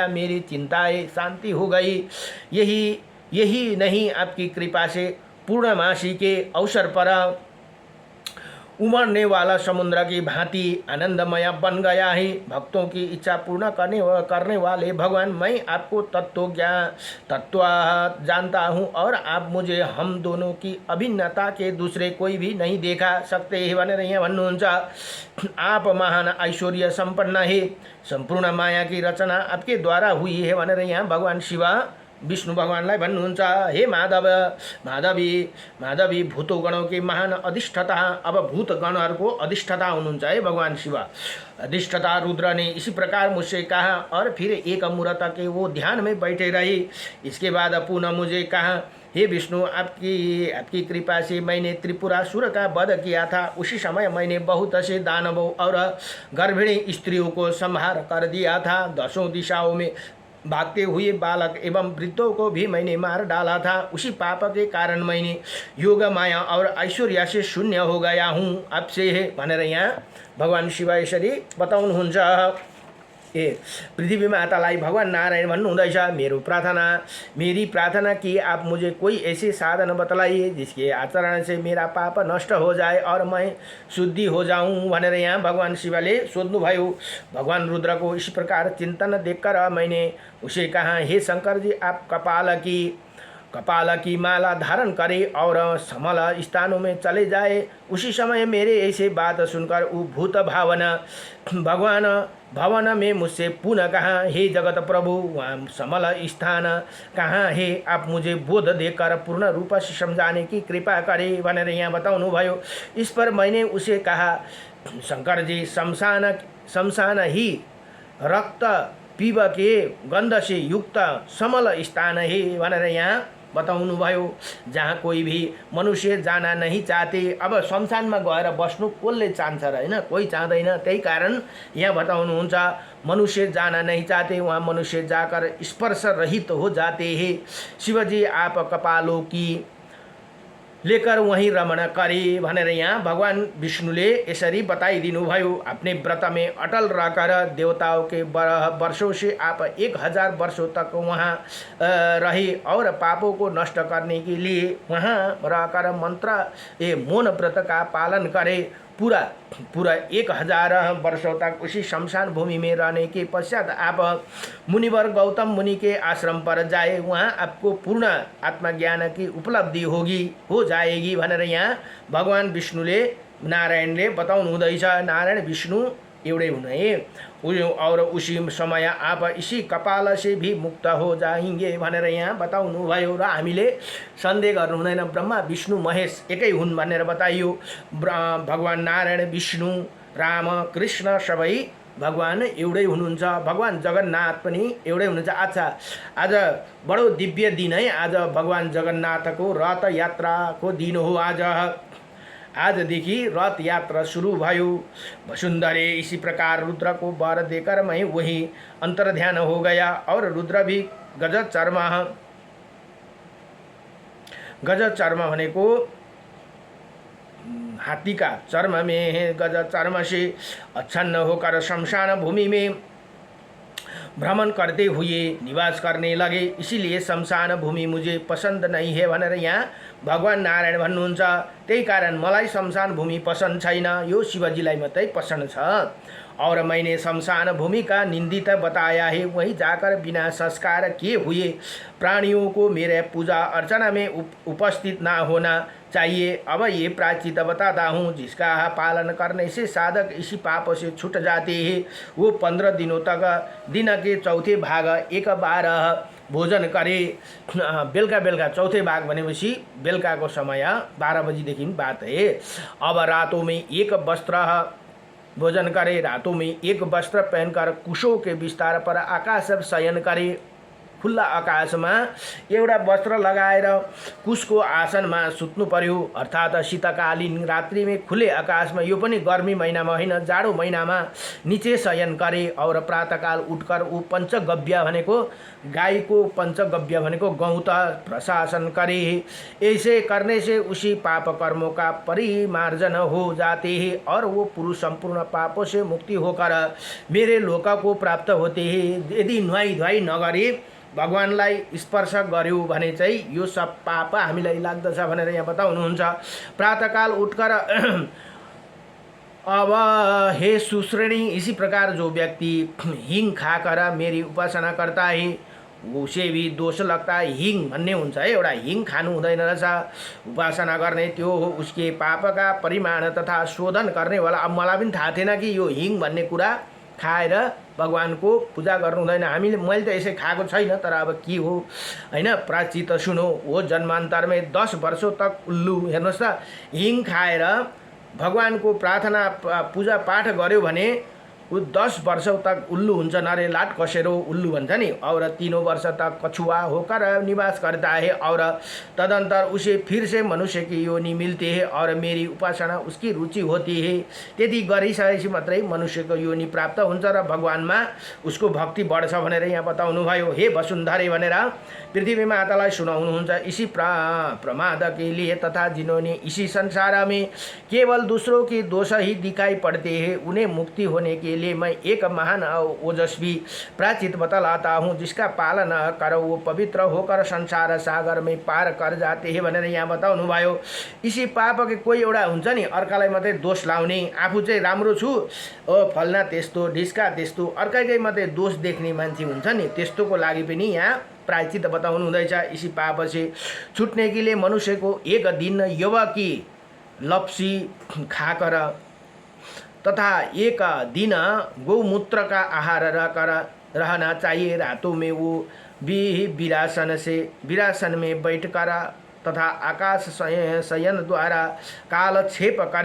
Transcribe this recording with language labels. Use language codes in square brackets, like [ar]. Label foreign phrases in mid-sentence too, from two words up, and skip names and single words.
[hi] मेरी चिंताएं शांति हो गई। यही नहीं, आपकी कृपा से पूर्णमासी के अवसर पर उमड़ने वाला समुद्र की भांति आनंदमय बन गया है। भक्तों की इच्छा पूर्ण करने वाले भगवान, मैं आपको तत्व जानता हूँ और आप मुझे हम दोनों की अभिन्नता के दूसरे कोई भी नहीं देखा सकते है [ne] भनेर यहाँ भन्नुहुन्छ। [hi] आप महान ऐश्वर्य संपन्न है, संपूर्ण माया की रचना आपके द्वारा हुई है [ne] भनेर यहाँ भगवान शिव विष्णु भगवानलाई भन्नुहुन्छ। [hi] हे माधवी भूतगणों के महान अधिष्ठता, [ne] अब भूतगणहरूको अधिष्ठता हुनुहुन्छ है भगवान शिव। [hi] अधिष्ठता रुद्र ने इसी प्रकार मुझसे कहा और फिर एक मुहूर्त के वो ध्यान में बैठे रहे। इसके बाद पुनः मुझे कहा, हे विष्णु, आपकी कृपा से मैंने त्रिपुरासुर का वध किया था। उसी समय मैंने बहुत से दानवों और गर्भिणी स्त्रियों को संहार कर दिया था। 10 दिशाओं में भागते हुए बालक एवं वृद्धों को भी मैंने मार डाला था। उसी पाप के कारण मैंने योग माया और ऐश्वर्य से शून्य हो गया हूँ। अब से है [ne] भनेर यहाँ भगवान शिव यसरी बताउनुहुन्छ। पृथ्वी मातालाई भगवान नारायण भन्नुहुँदैछ, [hi] मेरी प्रार्थना कि आप मुझे कोई ऐसे साधन बतलाइए जिसके आचरण से मेरा पाप नष्ट हो जाए और मैं शुद्धि हो जाऊं [ne] भनेर यहाँ भगवान शिवले सोध्नुभयो। [hi] भगवान रुद्र को इस प्रकार चिंतन देखकर मैंने उसे कहा, हे शंकर जी, आप कपाल की कपाल की माला धारण करे और समल स्थानों में चले जाए। उसी समय मेरे ऐसे बात सुनकर भूत भावन भगवान भवन में मुझसे पुनः कहा, हे जगत प्रभु, वहाँ समल स्थान कहाँ है? आप मुझे बोध देकर पूर्ण रूप से समझाने की कृपा करें [ne] भनेर यहाँ बताउनु भयो। [hi] इस पर मैंने उसे कहा, शंकर जी, शमशान ही रक्त पीव के गंध से युक्त समल स्थान है [ne] भनेर यहाँ बताउनु भयो। [hi] जहाँ कोही भी मनुष्य जाना नहीं चाहते। [ne] अब शमशानमा गएर बस्नु कसले चाहन्छ र, होइन? कोही चाहँदैन। त्यही कारण यहाँ बताउनुहुन्छ, [hi] मनुष्य जाना नहीं चाहते, वहाँ मनुष्य जाकर स्पर्श रहित हो जाते हैं। शिवजी आप कपालों की लेकर वहीं रमण करे [ne] भनेर यहाँ भगवान विष्णुले यसरी बताइदिनु भयो। [hi] अपने व्रत में अटल रहकर देवताओं के वर्षों से आप 1000 वर्षों तक वहाँ रहे और पापों को नष्ट करने के लिए वहाँ रहकर मंत्र मौन व्रत का पालन करे। पूरा 1000 वर्षों तक उसी शमशान भूमि में रहने के पश्चात आप मुनिवर गौतम मुनि के आश्रम पर जाए। वहाँ आपको पूर्ण आत्मज्ञान की उपलब्धि हो जाएगी [ne] भनेर यहाँ भगवान विष्णुले नारायणले बताउनु हुँदैछ। नारायण विष्णु एउटै हुने [hi] और उसी समय आप इसी कपाल से भी मुक्त हो जाएंगे [ne] भनेर यहाँ बताउनु भयो। र हामीले सन्देह गर्नु हुँदैन, ब्रह्मा विष्णु महेश एकै हुन् भनेर बताइयो। भगवान नारायण विष्णु राम कृष्ण सबै भगवान एउटै हुनुहुन्छ। भगवान जगन्नाथ पनि एउटै हुनुहुन्छ। [hi] अच्छा, आज बडो दिव्य दिन है। [ne] आज भगवान जगन्नाथको रथ यात्राको दिन हो। आजदेखि रथ यात्रा शुरू भयो। [hi] वसुंधरे इसी प्रकार रुद्र को वर देकर मैं वही अंतर्ध्यान हो गया और रुद्र भी गज चर्म भनेको हाथी का चर्म में है। गज चर्म से अच्छन्न होकर शमशान भूमि में भ्रमण करते हुए निवास करने लगे। इसीलिए शमशान भूमि मुझे पसंद नहीं है [ne] भनेर यहाँ भगवान नारायण भन्नुहुन्छ। त्यही कारण मलाई शमशान भूमि पसंद छैन, यो शिवजीलाई मात्रै पसंद छ। [hi] और मैंने शमशान भूमि का निंदित बताया है। वहीं जाकर बिना संस्कार किए हुए प्राणियों को मेरे पूजा अर्चना में उपस्थित ना होना चाहिए। अब ये प्रायश्चित बताता हूँ, जिसका पालन करने से साधक इसी पाप से छूट जाते हैं। वो 15 दिनों तक दिन के चौथे भाग एक बार भोजन करे। [ne] बेलुका [hi] चौथे भाग [ne] भनेपछि बेलुकाको समय 12 बजीदेखि बात है। [hi] अब रातों में एक वस्त्र भोजन करे। रातों में एक वस्त्र पहनकर कुशों के विस्तार पर आकाश शयन करे। [ne] खुल्ला आकाशमा एउटा वस्त्र लगाएर कुशको आसनमा सुत्नु पर्यो। [hi] अर्थात् शीतकालीन रात्रि में खुले आकाश में, [ne] यो पनि गर्मी महिनामा होइन, जाडो महिनामा [hi] नीचे शयन करे। और प्रातःकाल उठकर ऊ पंचगव्य [ne] भनेको गाईको पंचगव्य भनेको [hi] गौत प्रशासन करे। ऐसे करने से उसी पाप कर्मों का परिमार्जन हो जाते हैं और वो पुरुष संपूर्ण पापों से मुक्ति होकर मेरे लोक को प्राप्त होते हैं। [ne] यदि नुहाई धुवाई नगरी भगवानलाई स्पर्श गर्यो भने चाहिँ यो सब पाप हामीलाई लाग्दछ भनेर यहाँ बताउनुहुन्छ। [hi] प्रातःकाल उठकर अब हे सुश्रेणी, इसी प्रकार जो व्यक्ति हिंग खाकर मेरी उपासना करता है उसे भी दोष लगता है। [ne] हिंग भन्ने हुन्छ है, एउटा हिंग खानु हुँदैन रहेछ। उपासना गर्ने त्यो हो [hi] उसके पाप का परिमाण तथा शोधन गर्ने वाला। [ne] अब मलाई पनि थाहा थिएन कि यो हिंग भन्ने कुरा खाएर भगवानको पूजा गर्नु हुँदैन। मैले त यसै खाएको छैन, तर अब के हो हैन, [hi] प्रायश्चित सुनो। वो जन्मान्तर में 10 वर्षों तक उल्लू, [ne] हेर्नुहोस् त, हिङ खाएर भगवानको प्रार्थना पूजा पाठ गर्यो भने ऊ 10 वर्षों तक उल्लू हुन्छ। नरे लाट कसेरो उल्लू भन्छ नि। [hi] और 3 वर्ष तक कछुआ होकर निवास करता है और तदंतर उसे फिर से मनुष्य की योनि मिलती है और मेरी उपासना उसकी रुचि होती है। [ne] त्यति गरिसकेपछि मात्रै मनुष्यको योनि प्राप्त हुन्छ र भगवानमा उसको भक्ति बढ्छ भनेर यहाँ बताउनु भयो। हे वसुंधरे भनेर पृथ्वी मातालाई सुनाउनुहुन्छ। [hi] इसी प्रमाद के लिए तथा जिन्होंने इसी संसार में केवल दूसरों के दोष ही दिखाई पड़ते हैं, उन्हें मुक्ति होने के लिए मैं एक महान ओजस्वी प्रायश्चित बतलाता हूँ, जिसका पालन कर वो पवित्र होकर संसार सागर में पार कर जाते हैं [ne] भनेर यहाँ बताउनु भयो। [hi] इसी पाप के [ne] कोही एउटा हुन्छ नि, अर्कालाई मात्रै दोष लाउने, आफू चाहिँ राम्रो छु, ओ फल्ना त्यस्तो, ढिस्का त्यस्तो, अर्कैकै मात्रै दोष देख्ने मान्छे हुन्छ नि, त्यस्तोको लागि पनि यहाँ प्रायश्चित बताउनु हुँदैछ। [hi] इसी पाप से छुट्ने के लिए मनुष्य को एक दिन यव की लप्सी खाकर तथा एक दिन गौमूत्र का आहार रहना चाहिए। रातों में वो भी विरासन में बैठकर तथा आकाश शयन द्वारा कालक्षेप करे।